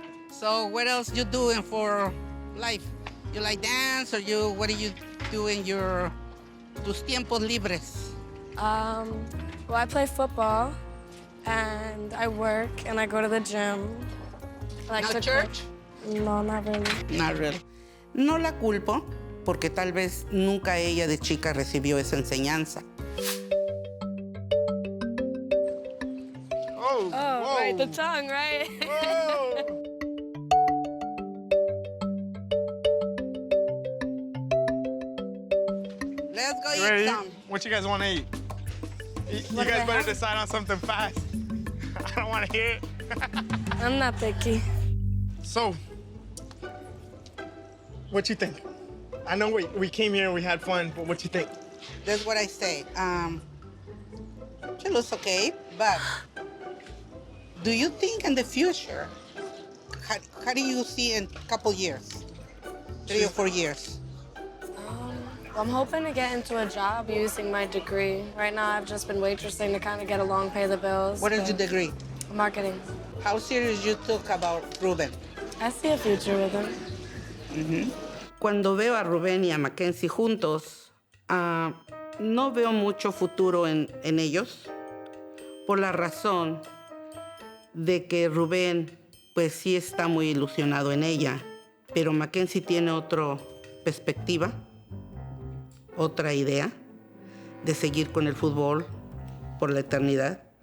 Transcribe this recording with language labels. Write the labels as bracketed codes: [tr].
[en] So what else you doing for life? You like dance or what do you do in tus tiempos libres? Well, I play football, and I work, and I go to the gym. I like No to church? cook. No, not really. Not really. [es] No la culpo, porque tal vez nunca ella de chica recibió esa enseñanza. Oh, [en] Oh, right, the tongue, right? Whoa. Let's go You eat ready? some. What you guys want to eat? You guys better decide on something fast. I don't want to hear it. I'm not picky. So, what you think? I know we came here and we had fun, but what you think? That's what I say. She looks okay, but do you think in the future, how do you see in a couple years? 3 or 4 years? I'm hoping to get into a job using my degree. Right now, I've just been waitressing to kind of get along, pay the bills. What is your degree? Marketing. How serious you took about Ruben? I see a future with him. [es] Cuando veo a Ruben y a McKenzie juntos, no veo mucho futuro en ellos, por la razón de que Ruben, pues sí está muy ilusionado en ella, pero McKenzie tiene otra perspectiva, otra idea de seguir con el fútbol por la eternidad.